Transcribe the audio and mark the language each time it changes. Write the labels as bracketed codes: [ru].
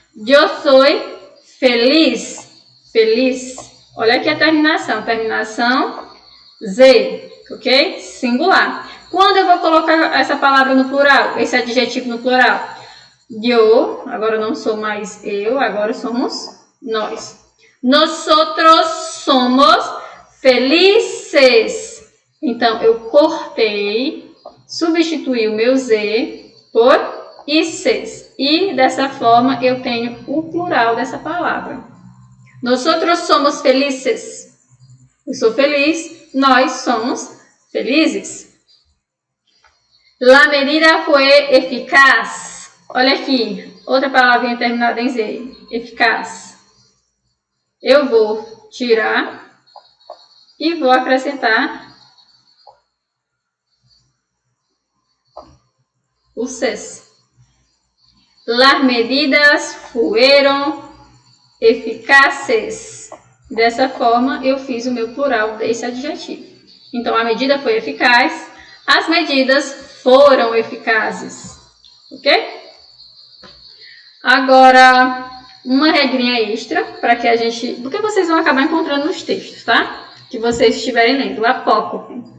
[pt] Eu sou feliz. Feliz. Olha aqui a terminação. Terminação Z. Ok? Singular. Quando eu vou colocar essa palavra no plural, esse adjetivo no plural? Eu, agora não sou mais eu, agora somos nós. [es] Nosotros somos felices. [pt] Então, eu cortei, substituí o meu Z por ices. E, dessa forma, eu tenho o plural dessa palavra. [es] Nosotros somos felices. [pt] Eu sou feliz, nós somos felizes. [es] La medida fue eficaz. [pt] Olha aqui, outra palavrinha terminada em Z. Eficaz. Eu vou tirar e vou acrescentar o ses. [es] Las medidas fueron eficaces. [pt] Dessa forma, eu fiz o meu plural desse adjetivo. Então, a medida foi eficaz, as medidas foram eficazes. Ok? Agora, uma regrinha extra para que a gente... Porque vocês vão acabar encontrando nos textos, tá? Que vocês estiverem lendo. O apócope.